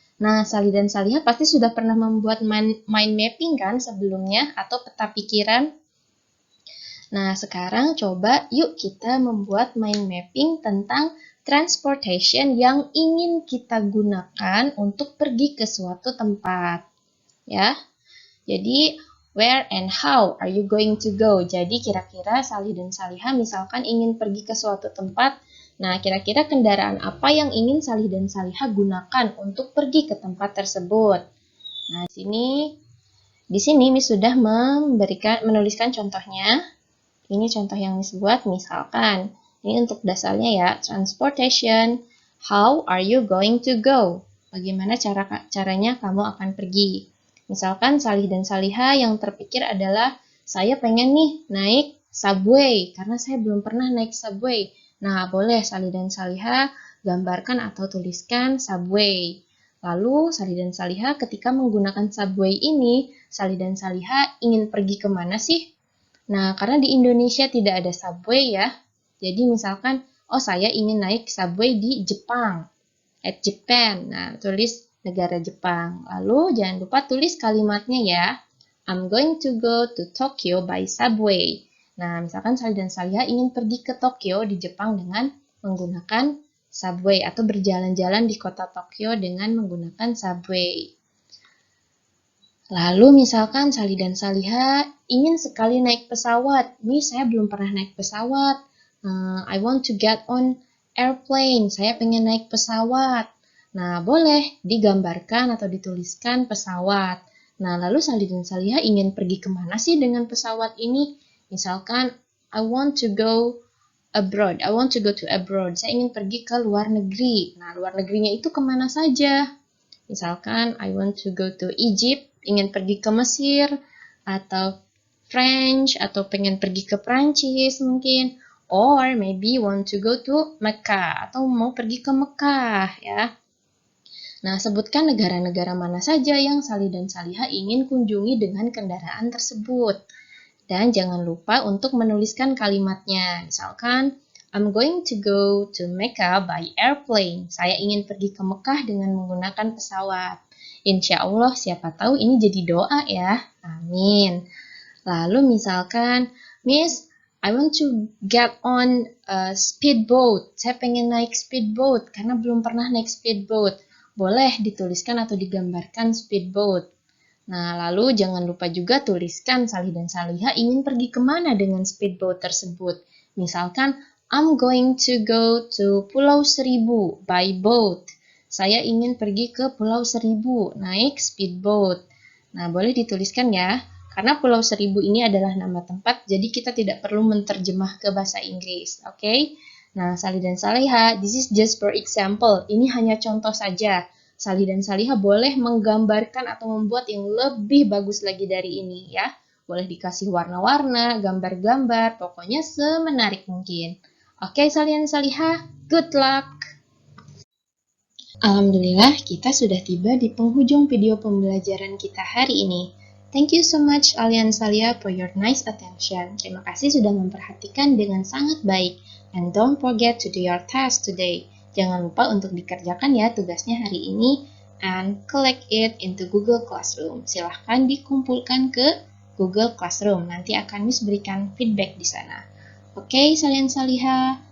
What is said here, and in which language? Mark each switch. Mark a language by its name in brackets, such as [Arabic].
[Indonesian] Nah, Salih dan Salihah pasti sudah pernah membuat mind mapping kan sebelumnya atau peta pikiran? Nah, sekarang coba yuk kita membuat mind mapping tentang transportation yang ingin kita gunakan untuk pergi ke suatu tempat. Ya. [English] Jadi, where and how are you going to go? [Indonesian] Jadi, kira-kira Salih dan Salihah misalkan ingin pergi ke suatu tempat. Nah, kira-kira kendaraan apa yang ingin Salih dan Salihah gunakan untuk pergi ke tempat tersebut? Nah, di sini Miss sudah menuliskan contohnya. Ini contoh yang Miss buat, misalkan, ini untuk dasarnya ya, transportation, [English] how are you going to go? [Indonesian] Bagaimana caranya kamu akan pergi? Misalkan Salih dan Salihah yang terpikir adalah, saya pengen nih naik subway, karena saya belum pernah naik subway. Nah, boleh Salih dan Salihah gambarkan atau tuliskan subway. Lalu, Salih dan Salihah ketika menggunakan subway ini, Salih dan Salihah ingin pergi kemana sih? Nah, karena di Indonesia tidak ada subway ya, jadi misalkan, saya ingin naik subway di Jepang, [English] at Japan. [Indonesian] Nah, tulis negara Jepang. Lalu, jangan lupa tulis kalimatnya ya. [English] I'm going to go to Tokyo by subway. [Indonesian] Nah, misalkan Salih dan Salihah ingin pergi ke Tokyo di Jepang dengan menggunakan subway atau berjalan-jalan di kota Tokyo dengan menggunakan subway. Lalu misalkan Salih dan Salihah ingin sekali naik pesawat. Nih saya belum pernah naik pesawat. [English] I want to get on airplane. [Indonesian] Saya pengen naik pesawat. Nah, boleh digambarkan atau dituliskan pesawat. Nah, lalu Salih dan Salihah ingin pergi kemana sih dengan pesawat ini? [English] Misalkan, I want to go abroad. I want to go to abroad. [Indonesian] Saya ingin pergi ke luar negeri. Nah, luar negerinya itu kemana saja? [English] Misalkan, I want to go to Egypt. [Indonesian] Ingin pergi ke Mesir, atau French, atau pengen pergi ke Prancis mungkin, [English] or maybe want to go to Mecca, [Indonesian] atau mau pergi ke Mekah ya. Nah, sebutkan negara-negara mana saja yang Salih dan Salihah ingin kunjungi dengan kendaraan tersebut. Dan jangan lupa untuk menuliskan kalimatnya. [English] Misalkan, I'm going to go to Mecca by airplane. [Indonesian] Saya ingin pergi ke Mekah dengan menggunakan pesawat. Insya Allah, siapa tahu ini jadi doa ya. Amin. [English] Lalu misalkan, Miss, I want to get on a speedboat. [Indonesian] Saya pengen naik speedboat karena belum pernah naik speedboat. Boleh dituliskan atau digambarkan speedboat. Nah, lalu jangan lupa juga tuliskan Salih dan Salihah ingin pergi kemana dengan speedboat tersebut. [English] Misalkan, I'm going to go to Pulau Seribu by boat. [Indonesian] Saya ingin pergi ke Pulau Seribu, naik speedboat. Nah, boleh dituliskan ya. Karena Pulau Seribu ini adalah nama tempat, jadi kita tidak perlu menterjemah ke bahasa Inggris. Oke? Nah, Salih dan Saliha, [English] this is just for example. [Indonesian] Ini hanya contoh saja. Salih dan Saliha boleh menggambarkan atau membuat yang lebih bagus lagi dari ini ya. Boleh dikasih warna-warna, gambar-gambar, pokoknya semenarik mungkin. Oke, Salih dan Saliha, [English] good luck! [Indonesian] Alhamdulillah, kita sudah tiba di penghujung video pembelajaran kita hari ini. [English] Thank you so much Alian Salia for your nice attention. [Indonesian] Terima kasih sudah memperhatikan dengan sangat baik. [English] And don't forget to do your task today. [Indonesian] Jangan lupa untuk dikerjakan ya tugasnya hari ini. [English] And collect it into Google Classroom. [Indonesian] Silahkan dikumpulkan ke Google Classroom. Nanti akan Miss berikan feedback di sana. Oke, Salian Saliha.